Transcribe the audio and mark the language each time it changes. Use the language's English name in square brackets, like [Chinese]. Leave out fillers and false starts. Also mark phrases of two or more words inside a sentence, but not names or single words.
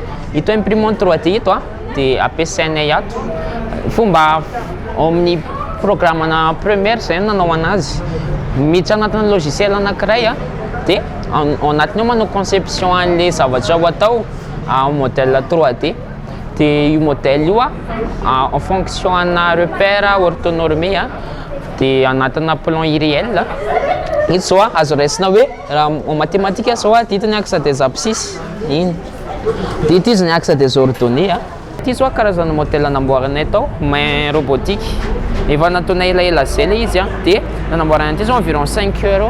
[Malagasy] Ito [French] imprimante 3D [Malagasy] ito dia ampiasainay ato fomba amin'ny programmena première zay nanao anazy miditra anatin'ny logiciel anankiray a dia ao anatiny eo manao conception an'le zavatra ho atao [French] modèle 3D [Malagasy] dia io modèle io a [French] en fonction [Malagasy] ana [French] repère orthonormé [Malagasy] a dia anatina [French] plan irréel [Malagasy] izy zao a azo raisina hoe raha [French] en mathématique [Malagasy] zao a ditiny [French] axe des abscisses [Malagasy] iny dia ity izy ny [French] axe des ordonnées [Malagasy] a ity zao karazana modèle namboaranay tao main robotique efa nataona elaela zay le izy a dia nanamboarana ity zao [French] environ 5 heures